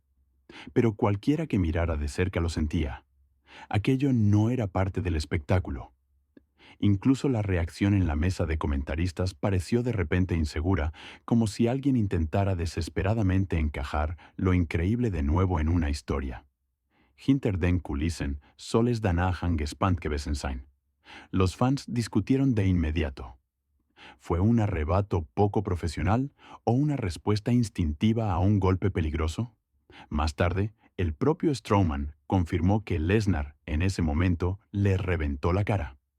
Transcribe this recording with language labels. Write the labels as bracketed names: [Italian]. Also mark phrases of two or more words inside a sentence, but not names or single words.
[Spanish] Pero cualquiera que mirara de cerca lo sentía. Aquello no era parte del espectáculo. Incluso la reacción en la mesa de comentaristas pareció de repente insegura, como si alguien intentara desesperadamente encajar lo increíble de nuevo en una historia. [German] Hinter den Kulissen soll es danach gespannt gewesen sein. [Spanish] Los fans discutieron de inmediato. ¿Fue un arrebato poco profesional o una respuesta instintiva a un golpe peligroso? Más tarde, el propio Strowman confirmó que Lesnar, en ese momento, le reventó la cara.